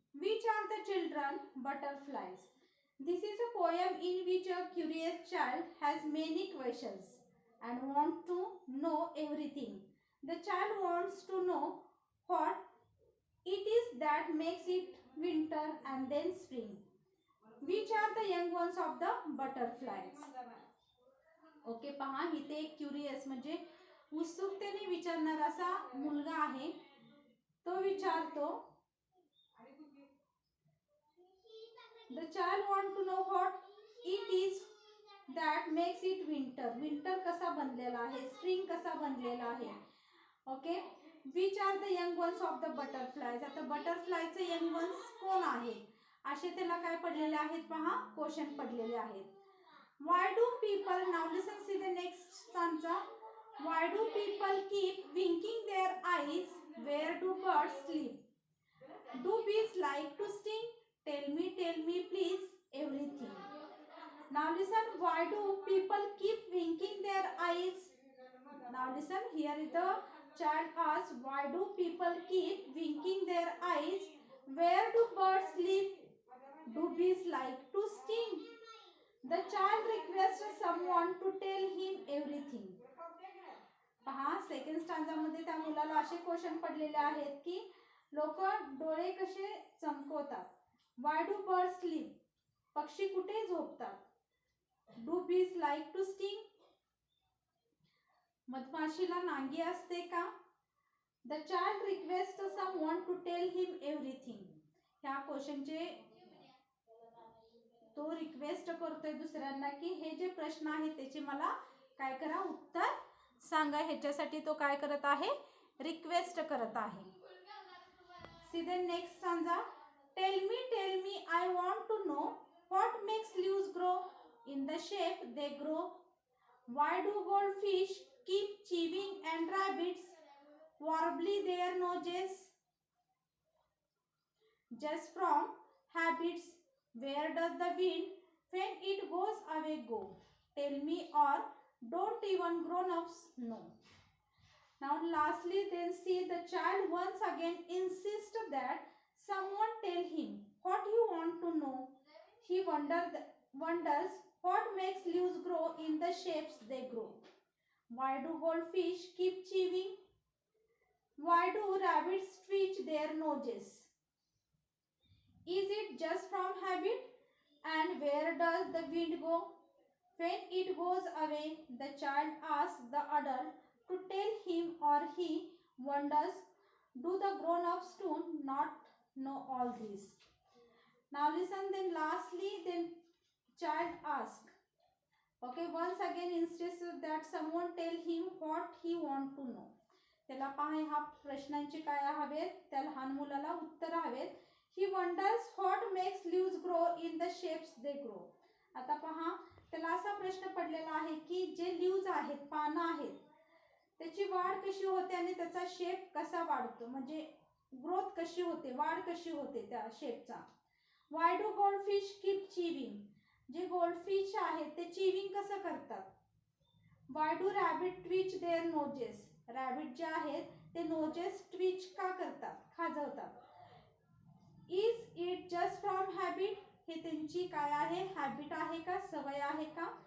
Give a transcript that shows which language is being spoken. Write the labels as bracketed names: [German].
[English] Which are the children? Butterflies. This is a poem in which a curious child has many questions and wants to know everything. The child wants to know what it is that makes it winter and then spring. Which are the young ones of the butterflies? [Marathi] Okay, पहा इथे एक curious म्हणजे उत्सुकतेने विचारणारा असा मुलगा आहे. तो विचारतो, [English] the child want to know what it is that makes it winter. [Marathi] Winter कसा बनलेला आहे, स्प्रिंग कसा बनलेला आहे. [English] Okay, which are the young ones of the butterflies. [Marathi] आता बटरफ्लायचे यंग वन्स कोण आहेत असे त्याला काय पडलेले आहेत पहा, क्वेश्चन पडलेले आहेत. [English] Why do people, now listen, see the next stanza. Why do people keep winking their eyes? Where do birds sleep? Do bees like to sting? Tell me please everything. Now listen, why do people keep winking their eyes? Now listen, here is the Child asks, why do people keep winking their eyes? Where do birds live? Do bees like to sting? The child requests someone to tell him everything. [Marathi] पहा, second स्टांजामध्ये त्या मुलाला असे question पडलेले आहेत की लोक डोळे कसे चमकवतात. [English] Why do birds sleep? [Marathi] पक्षी कुठे झोपतात. [English] Do bees like to sting? [Marathi] मधमाशीला नांगी असते का. [English] The child request someone to tell him everything. [Marathi] ह्या क्वेश्चनचे तो रिक्वेस्ट करतोय दुसऱ्यांना की हे जे प्रश्न आहेत त्याचे मला काय करा, उत्तर सांगा. ह्याच्यासाठी तो काय करत आहे, रिक्वेस्ट करत आहे. [English] See the next stanza. Tell me I want to know what makes leaves grow in the shape they grow. Why do goldfish keep chewing and rabbits warbly their noses? Just from habits. Where does the wind when it goes away go? Tell me, or don't even grown-ups know? Now lastly, then see the child once again insists that someone tell him what he want to know. He wonders what makes leaves grow in the shapes they grow. Why do goldfish keep chewing? Why do rabbits twitch their noses? Is it just from habit? And where does the wind go when it goes away? The child asks the adult to tell him, or he wonders, do the grown-ups too not know all this? Now listen, then lastly, then child asks, okay, once again insists that someone tell him what he want to know. [Marathi] त्याला पहा, ह्या प्रश्नांची काय हवेत, त्या लहान मुलाला उत्तर हवेत. [English] He wonders what makes leaves grow in the shapes they grow. [Marathi] आता पहा, त्याला असा प्रश्न पडलेला आहे की जे लीव्स आहेत, पानं आहेत, त्याची वाढ कशी होते आणि त्याचा शेप कसा वाढतो, म्हणजे ग्रोथ कशी होते, वाढ कशी होते त्या शेपचा. [English] Why do goldfish keep chewing? [Marathi] जे गोल्डफिश आहेत ते चीविंग कसं करतात. [English] Why do rabbit twitch their noses? [Marathi] Rabbit जे आहेत ते नोजेस ट्विच का करतात, खाजवतात. [English] Is it just from habit? [Marathi] हे त्यांची काय आहे, हॅबिट आहे का, सवय आहे का.